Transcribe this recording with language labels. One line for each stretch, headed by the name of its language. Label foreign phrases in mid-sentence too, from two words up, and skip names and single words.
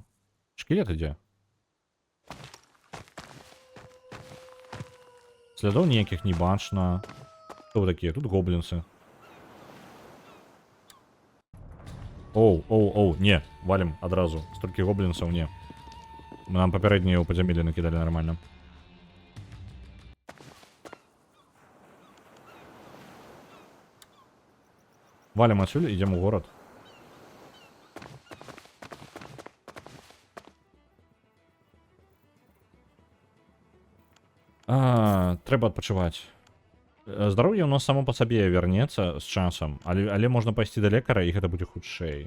Belarusian: Шкілет ідзе. Слядоў ніякіх не бачна. Што вы такія? Тут гоблінцы. Оу, не, валім адразу. Столькі гоблінцаў, не. Нам папярэднія ў падзямеллі накідалі нормально.
Russian: Валим отсюда, идем в город.
Belarusian: Трэба адпачываць. Здароўе у нас само па сабе вернецца з часам, але можна пайсці да лекара, і гэта будзе хутчэй.